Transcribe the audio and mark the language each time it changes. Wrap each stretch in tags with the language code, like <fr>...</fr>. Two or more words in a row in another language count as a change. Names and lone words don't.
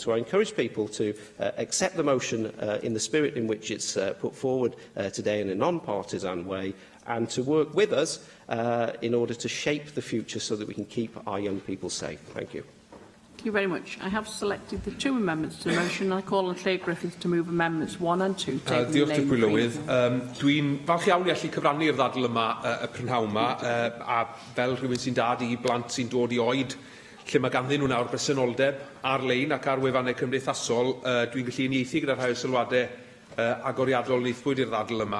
<en>So I encourage people to accept the motion in the spirit in which it's put forward today in a non-partisan way, and to work with us in order to shape the future so that we can keep our young people safe. Thank you. Thank you very much. I have selected the two amendments to the motion. I call on Lleu Griffith to move amendments 1 and 2.</en> <cy>Diolch Dr Llywydd. Dwi'n falch iawn i allu cyfrannu'r ddadl yma, y prynhawn yma, a fel rhywun sy'n dad i blant sy'n dod i oed lle mae ganddyn nhw nawr bresenoldeb ar-lein ac ar wefannau cymdeithasol, dwi'n gallu uniaethu gyda rhai o sylwadau agoriadol wneithpwyd i'r ddadl yma.</cy>